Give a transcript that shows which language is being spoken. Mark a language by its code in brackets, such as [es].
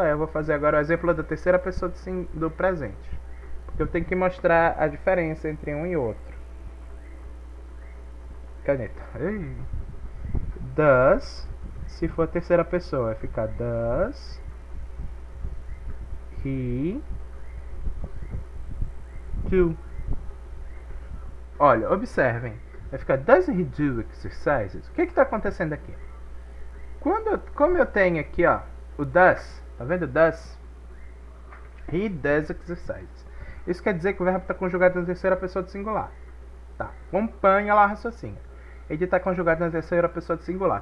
[pt] Aí eu vou fazer agora o exemplo da terceira pessoa do presente, porque eu tenho que mostrar a diferença entre um e outro. Caneta. Does, se for a terceira pessoa, vai ficar [en] does he do. [pt] Olha, observem. Vai ficar [en] does he do exercises? [pt] O que está acontecendo aqui? Como eu tenho aqui, ó, o does, tá vendo? Does. [en] He does exercises. [pt] Isso quer dizer que o verbo está conjugado na terceira pessoa do singular. Tá, acompanha lá o raciocínio. Ele está conjugado na terceira pessoa do singular.